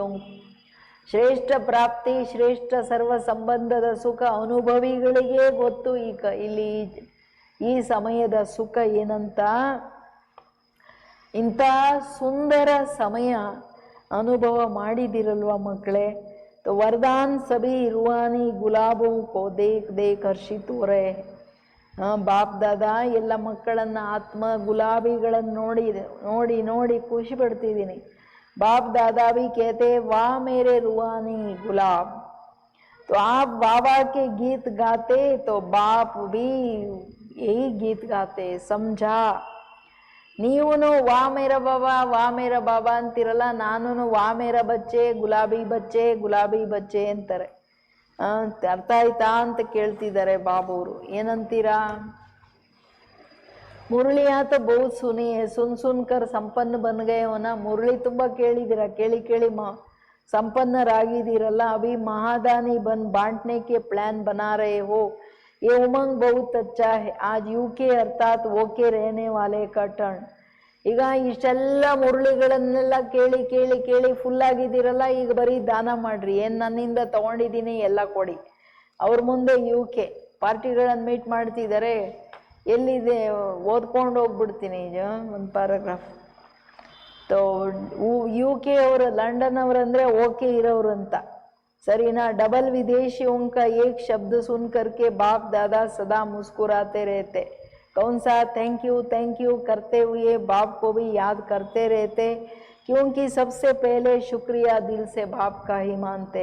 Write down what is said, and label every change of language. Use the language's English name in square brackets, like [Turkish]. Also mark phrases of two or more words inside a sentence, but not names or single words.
[Kannada] ಶ್ರೇಷ್ಠ ಪ್ರಾಪ್ತಿ, ಶ್ರೇಷ್ಠ ಸರ್ವ ಸಂಬಂಧದ ಸುಖ ಅನುಭವಿಗಳಿಗೆ ಗೊತ್ತು. ಇಲ್ಲಿ ಈ ಸಮಯದ ಸುಖ ಏನಂತ. ಇಂಥ ಸುಂದರ ಸಮಯ ಅನುಭವ ಮಾಡಿದಿರಲ್ವ ಮಕ್ಕಳೇ. [Hindi] तो वरदान सभी रूहानी गुलाबों को देख देख हर्षित हो रहे हैं. [Kannada] ಬಾಪ್ ದಾದಾ ಎಲ್ಲ ಮಕ್ಕಳನ್ನು ಆತ್ಮ ಗುಲಾಬಿಗಳನ್ನು ನೋಡಿ ನೋಡಿ ಖುಷಿ ಪಡ್ತಿದ್ದೀನಿ. [Hindi] बाप दादा भी कहते वाह मेरे रूहानी गुलाब. तो आप बाबा के गीत गाते तो बाप भी यही गीत गाते. समझा? [Kannada] ನೀವೂ [Hindi] वाह मेरे बाबा [Kannada] ಅಂತಿರಲ್ಲ, ನಾನು [Hindi] वाह मेरे बच्चे गुलाबी बच्चे [Kannada] ಅಂತಾರೆ. ಅರ್ಥ ಆಯ್ತಾ ಅಂತ ಕೇಳ್ತಿದ್ದಾರೆ ಬಾಬುವರು. ಏನಂತೀರಾ? [Hindi] मुरली आत बहु सुनी सुनकर संपन्न बन गये होना. [Kannada] ಮುರಳಿ ತುಂಬ ಕೇಳಿದ್ದೀರ, ಕೇಳಿ ಸಂಪನ್ನರಾಗಿದ್ದೀರಲ್ಲ. [Hindi] अभी महादानी बन बांटने के प्लान बना रहे हो. ये उमंग बहुत अच्छा है। आज यूके अर्थात ओके रहने वाले का टर्न। [Kannada] ಈಗ ಇಷ್ಟೆಲ್ಲ ಮುರಳಿಗಳನ್ನೆಲ್ಲ ಕೇಳಿ ಕೇಳಿ ಕೇಳಿ ಫುಲ್ ಆಗಿದ್ದೀರಲ್ಲ, ಈಗ ಬರೀ ದಾನ ಮಾಡ್ರಿ, ಏನ್ ನನ್ನಿಂದ ತಗೊಂಡಿದ್ದೀನಿ ಎಲ್ಲ ಕೊಡಿ. ಅವ್ರ ಮುಂದೆ ಯುಕೆ ಪಾರ್ಟಿಗಳನ್ನು ಮೀಟ್ ಮಾಡ್ತಿದ್ದಾರೆ. ಎಲ್ಲಿದೆ ಓದ್ಕೊಂಡು ಹೋಗ್ಬಿಡ್ತೀನಿ ಒಂದು ಪ್ಯಾರಾಗ್ರಾಫ್. ಯುಕೆ ಅವರು ಲಂಡನ್ ಅವರಂದ್ರೆ ಓಕೆ ಇರೋರು ಅಂತ, [Hindi] सरीना। डबल विदेशियों का एक शब्द सुन करके बाप दादा सदा मुस्कुराते रहते। कौन सा [English] thank you [Hindi] करते हुए बाप को भी याद करते रहते, क्योंकि सबसे पहले शुक्रिया दिल से बाप का ही मानते।